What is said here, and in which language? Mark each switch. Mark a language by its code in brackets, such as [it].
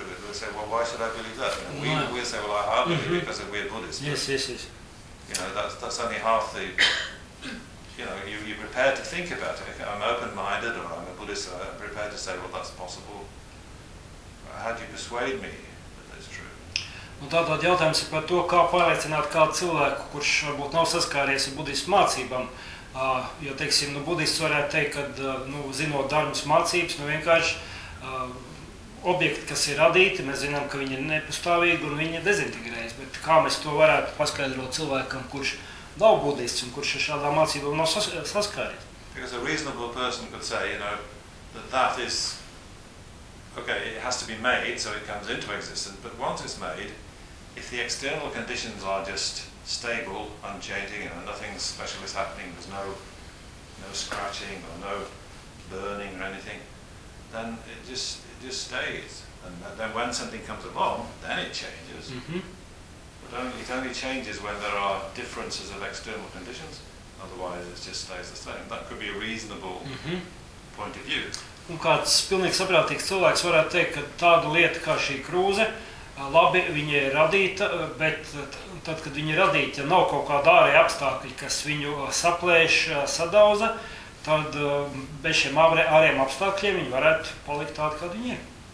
[en] They say, well, why should I believe that? You know, we say, well, I believe mm-hmm. because we're Buddhists. Yes. You know, that's only half the. You know, you're prepared to think about it. I'm open-minded or I'm a Buddhist, so I'm prepared to say, well, that's possible. How do you persuade me that that's true? [lv] Nu, tātad jautājums ir par to, kā pārliecināt kādu cilvēku, kurš varbūt nav saskāries ar budistu mācībām. Jo, teiksim, nu, budists varētu teikt, ka, nu, zinot darmas mācības, nu, vienkārši objekti, kas ir radīti, mēs zinām, ka viņi ir nepastāvīgi un viņi ir dezintegrējis. Bet kā mēs to varētu paskaidrot cilvēkam, kurš nav budists un kurš ar šādām mācībām nav saskāries. [en] Because a reasonable person could say, you know, that is, okay, it has to be made, so it comes into existence, but once it's made, if the external conditions are just stable, unchanging, and nothing special is happening, there's no scratching or no burning or anything, then it just stays. And then when something comes along, then it changes. Mm-hmm. It only changes when there are differences of external conditions, otherwise it just stays the same. That could be a reasonable mm-hmm. point of view. [lv] Un kāds pilnīgi saprātīgs cilvēks varētu teikt, ka tāda lieta kā šī krūze, labi, viņa ir radīta, bet tad, kad viņa ir radīta, ja nav kaut kāda ārēja apstākļa, kas viņu saplēš, sadauza, tad bez šiem ārējiem apstākļiem viņa varētu palikt tādu, kādu viņa ir.